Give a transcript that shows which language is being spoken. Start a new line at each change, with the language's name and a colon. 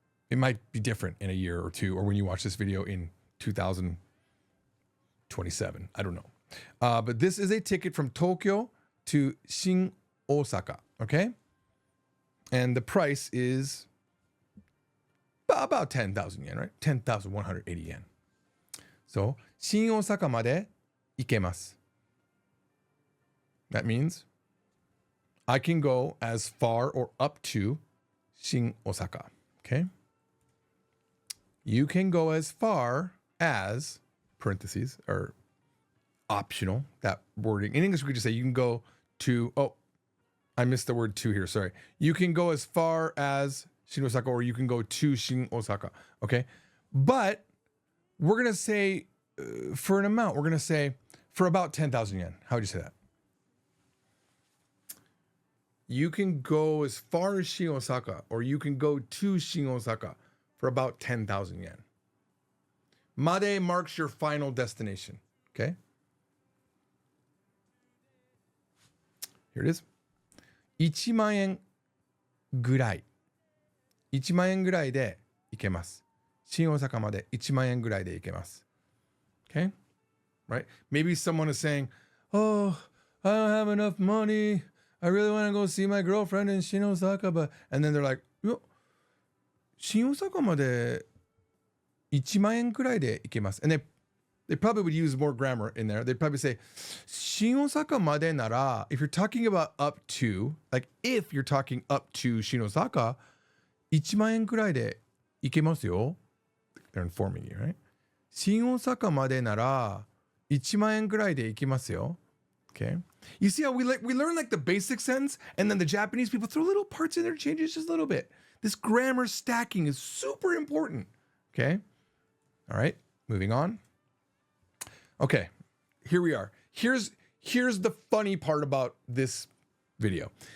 English: It might be different in a year or two, or when you watch this video in 2027. I don't know. But this is a ticket from Tokyo to Shin Osaka, okay? And the price is about 10,000 yen, right? 10,180 yen.
Japanese: So, 新大阪まで行けます.
English: That means I can go as far or up to Shin Osaka, okay? You can go as far as, parentheses, or optional, that wording. In English, we could just say you can go to, oh, I missed the word to here, sorry. You can go as far as Shin Osaka, or you can go to Shin Osaka, okay? But we're going to say, for an amount, we're going to say for about 10,000 yen. How would you say that? You can go as far as Shin Osaka, or you can go to Shin Osaka for about 10,000 yen. Made marks your final destination, okay? Here it is.
Japanese: 1万円ぐらい。 1万円ぐらいで行けます。新大阪まで1万円ぐらいで行けます。
English: Okay? Right? Maybe someone is saying, oh, I don't have enough money. I really want to go see my girlfriend in Shin Osaka, but... And then they're like,
Japanese: 新大阪まで1万円くらいで行けます.
English: And they probably would use more grammar in there. They'd probably say,
Japanese: 新大阪までなら,
English: if you're talking about up to, like if you're talking up to 新大阪,
Japanese: 1万円くらいで行けますよ.
English: They're informing you, right?
Japanese: 新大阪までなら1万円くらいで行けますよ.
English: Okay. You see how we learn like the basic sentence, and then the Japanese people throw little parts in there, change it just a little bit. This grammar stacking is super important. Okay. All right. Moving on. Okay. Here we are. Here's the funny part about this video.